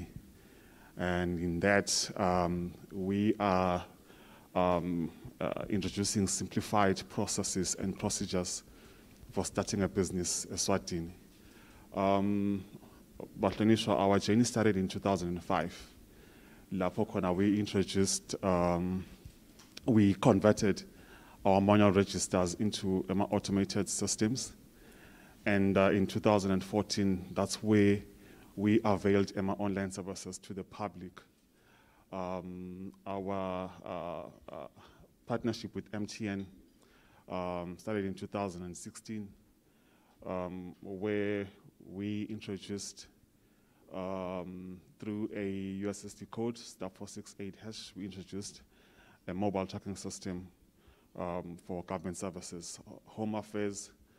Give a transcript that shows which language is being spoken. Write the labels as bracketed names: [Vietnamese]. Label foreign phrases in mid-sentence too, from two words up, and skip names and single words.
[English] And in that, we are introducing simplified processes and procedures for starting a business Eswatini. [Swati] Bahlonishwa, [English] our journey started in 2005. [Swati] Lapho khona [English] we introduced, we converted our manual registers into automated systems. And in 2014, that's where we availed online services to the public. Our partnership with MTN started in 2016, where we introduced, through a USSD code, star 468 hash, we introduced a mobile tracking system for government services, home affairs.